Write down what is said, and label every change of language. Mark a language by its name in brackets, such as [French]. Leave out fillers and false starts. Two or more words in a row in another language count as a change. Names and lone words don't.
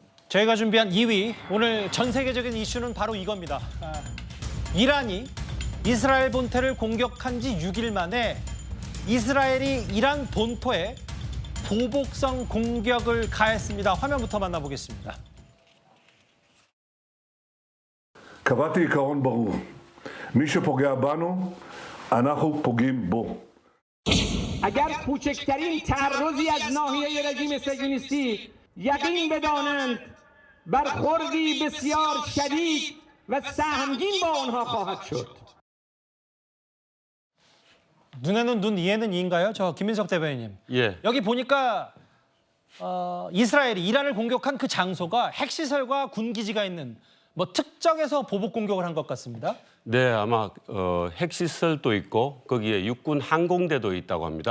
[Korean] 저희가 준비한 2위, 오늘 전 세계적인 이슈는 바로 이겁니다. 이란이 이스라엘 본토를 공격한 지 6일 만에 이스라엘이 이란 본토에 보복성 공격을 가했습니다. 화면부터 만나보겠습니다. [Hebrew] קבעתי עיקרון ברור, מי שפוגע בנו, אנחנו פוגעים בו. [Persian] اگر کوچکترین تعرضی از ناحیه رژیم صهیونیستی یقین بدانند برخوردی بسیار شدید و سهمگین با آنها خواهد شد. [Korean] 눈에는 눈, 이에는 이인가요? 저 김민석 대변인님. 예. 여기 보니까 이스라엘이 이란을 공격한 그 장소가 핵시설과 군기지가 있는 뭐 특정해서 보복 공격을 한 것 같습니다. 네, 아마 핵시설도 있고 거기에 육군 항공대도 있다고 합니다.